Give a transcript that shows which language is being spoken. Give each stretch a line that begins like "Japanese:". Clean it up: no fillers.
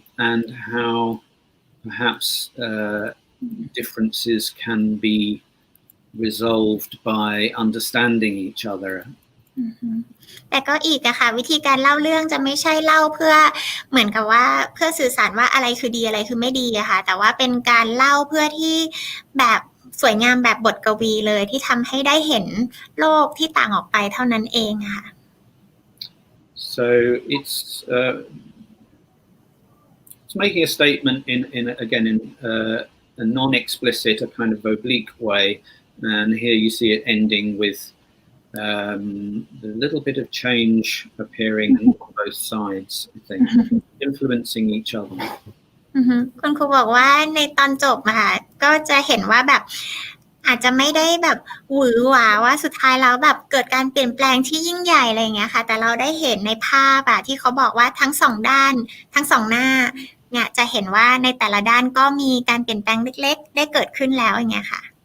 English: and how perhaps differences can be resolved by understanding each other.
Thai: แต่ก็อีกอะค่ะวิธีการเล่าเรื่องจะไม่ใช่เล่าเพื่อเหมือนกับว่าเพื่อสื่อสารว่าอะไรคือดีอะไรคือไม่ดีอะค่ะแต่ว่าเป็นการเล่าเพื่อที่แบบสวยงามแบบบทกวีเลยที่ทำให้ได้เห็นโลกที่ต่างออกไปเท่านั้นเองค่ะ
English: So it's making a statement in again in a non-explicit, a kind of oblique way, and here you see it ending with a little bit of change appearing on both sides, I think, influencing each other.
Thai: คุณครูบอกว่าในตอนจบอะค่ะก็จะเห็นว่าแบบอาจจะไม่ได้แบบหวือหวาว่าสุดท้ายแล้วแบบเกิดการเปลี่ยนแปลงที่ยิ่งใหญ่อะไรอย่างเงี้ยค่ะแต่เราได้เห็นในภาพอะที่เขาบอกว่าทั้งสองด้านทั้งสองหน้าเนี่ยจะเห็นว่าในแต่ละด้านก็มีการเปลี่ยนแปลงเล็กๆได้เกิดขึ้นแล้วอย่างเงี้ยค่ะ